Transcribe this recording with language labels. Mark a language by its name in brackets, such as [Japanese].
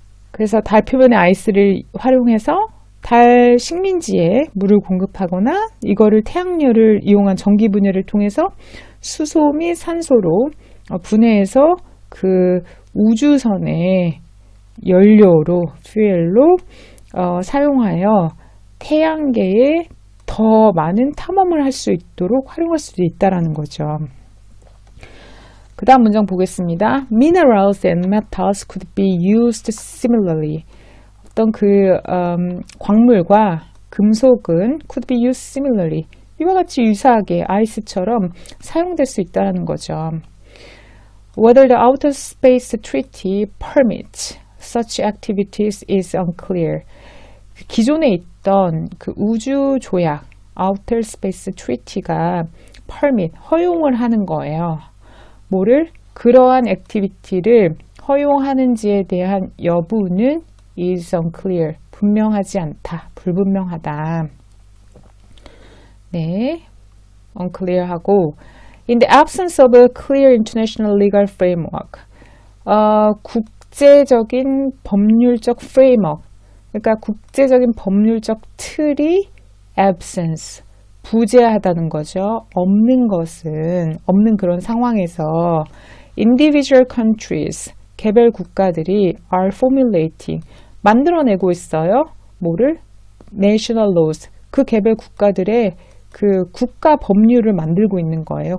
[Korean] 그래서 달 표면의 아이스를 활용해서 달 식민지에 물을 공급하거나, 이거를 태양열을 이용한 전기 분해를 통해서 수소 및 산소로 분해해서 그 우주선의 연료로, fuel로 사용하여 태양계에 더 많은 탐험을 할 수 있도록 활용할 수도 있다는 거죠. 그 다음 문장 보겠습니다. [English] Minerals and metals could be used similarly. [Korean] 어떤 그 광물과 금속은 [English] could be used similarly. [Korean] 이와 같이 유사하게 아이스처럼 사용될 수 있다는 거죠. [English] Whether the Outer Space Treaty permits such activities is unclear. [Korean] 기존에 있던 그 우주 조약, Outer Space Treaty가 permit, 허용을 하는 거예요. 뭐를? 그러한 액티비티를 허용하는지에 대한 여부는 [English] is unclear, [Korean] 분명하지 않다, 불분명하다. 네, unclear하고 [English] in the absence of a clear international legal framework, [Korean] 국제적인 법률적 framework, 그러니까 국제적인 법률적 틀이 absence, 부재하다는 거죠. 없는 것은, 없는 그런 상황에서 [English] individual countries, [Korean] 개별 국가들이 [English] are formulating, [Korean] 만들어내고 있어요. 뭐를? [English] national laws, [Korean] 그 개별 국가들의 그 국가 법률을 만들고 있는 거예요.